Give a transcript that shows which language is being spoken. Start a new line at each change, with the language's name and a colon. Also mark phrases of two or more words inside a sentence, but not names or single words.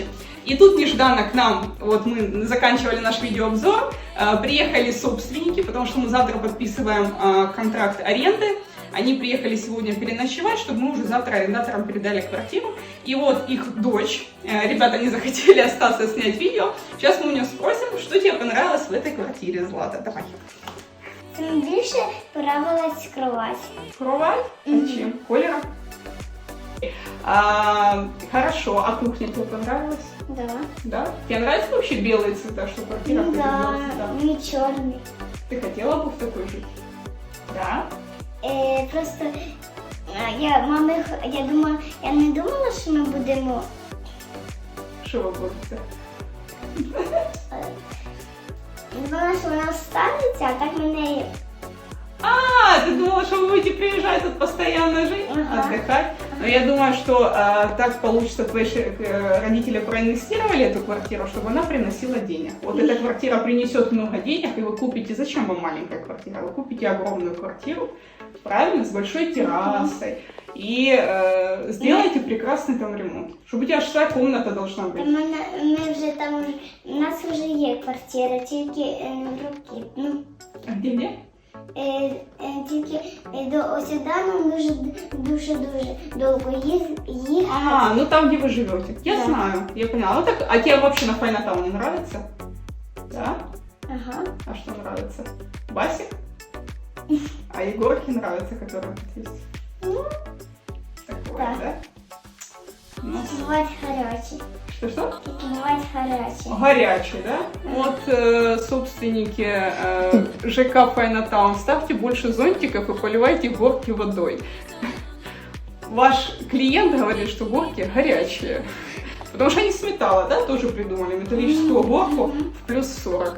Russian: И тут нежданно к нам, вот мы заканчивали наш видеообзор, приехали собственники, потому что мы завтра подписываем контракт аренды. Они приехали сегодня переночевать, чтобы мы уже завтра арендаторам передали квартиру. И вот их дочь, ребята не захотели остаться снять видео. Сейчас мы у нее спросим, что тебе понравилось в этой квартире, Злата. Давай.
Ukrainian: Більше подобалась кровать.
Russian: Кровать? А чем? Колером? Хорошо, а кухня тебе понравилась? Да. Да? Тебе нравятся вообще белые цвета, что квартира? Да, не черный. Ты хотела бы в такой жить? Да?
Ukrainian: Просто я не думала, що ми будемо. Що ви будете? Думала, що вона станеться, а так мене
Russian: А, ты думала, что вы будете приезжать тут постоянно жить, Ага. отдыхать? Но я думаю, что так получится, твои родители проинвестировали эту квартиру, чтобы она приносила денег. Вот эта квартира принесет много денег, и вы купите, зачем вам маленькая квартира? Вы купите огромную квартиру, правильно, с большой террасой, и сделайте прекрасный там ремонт. Чтобы у тебя аж своя комната должна быть.
Ukrainian: Ми вже там, у нас вже є квартира, тільки в руки. Ну,
Russian: А где?
Ukrainian: тільки сюди нам дуже довго їхати.
Russian: А, ну там, где вы живете. Я Да. знаю, я поняла. Ну так, а тебе вообще на Файнатауне нравится? Да? Ага. А что нравится? Басик? А Егорке нравится, который тут есть? Ну, Такое, да. да? Ну,
Ukrainian: бувають гарячі.
Russian: что?
Ukrainian: Тільки бувають гарячі.
Russian: Горячий, да? Вот собственники ЖК Файнатаун, ставьте больше зонтиков и поливайте горки водой. Ваш клиент говорит, что горки горячие. Потому что они с металла, да, тоже придумали металлическую горку в плюс 40.